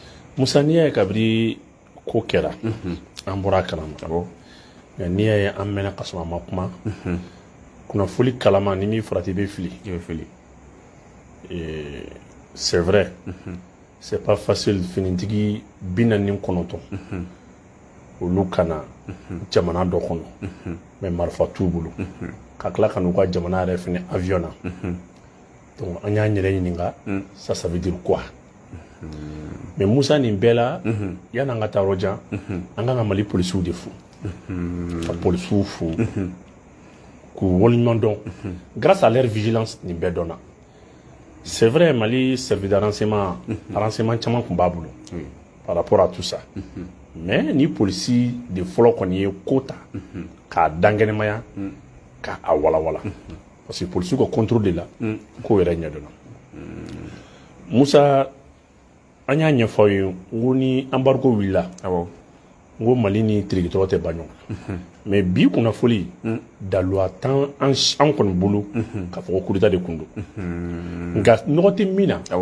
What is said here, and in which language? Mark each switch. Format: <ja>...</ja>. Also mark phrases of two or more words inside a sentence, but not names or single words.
<bm>Musa n'i y'a ye kabiri ko kɛra an bɔra a kalama nka n'i y'a ye an mɛnna ka sɔrɔ a ma kuma kunnafoni kalama ni min farati i bɛ fili</bm> <fr>c'est vrai c'est pas facile</fr> <bm>finitigi 49 olu kana jamana dɔ kɔnɔ mais marifa t'u bolo ka tila ka n'u ka jamana yɛrɛ fɛnɛ avion na donc an y'an yɛrɛ ɲininka</bm> <fr>ça veut dire quoi</fr> <bm>mais Musa nin bɛɛ la yan'an ka taa yɔrɔ jan an kan ka Mali policiw de fo ka policiw fo k'u waleɲuman dɔn</bm> <fr>grâce à leur vigilance</fr> <bm>nin bɛɛ dɔnna</bm> <fr>c'est vrai Mali service de renseignement</fr> <bm>caman tun b'a bolo</bm> <fr>par rapport à tout ça mais</fr> <bm>ni polisi de fɔlɔ kɔni ye ko ta k'a dankɛnɛmaya k'a walawala</bm> <fr>parce que</fr> <bm>polisiw ka</bm> <fr>contrôle de la</fr> <bm>k'o yɛrɛ ɲɛdɔnna Musa an y'a ɲɛfɔ aw ye n ko ni embargo wulila n ko Mali ni tirikitɔrɔ tɛ ban ɲɔgɔn mais bi kunnafoni daluwa tan an kɔni bolo k'a fɔ ko</bm> <fr>coup d'état</fr> <bm>de kun don nka nɔgɔ tɛ min na</bm>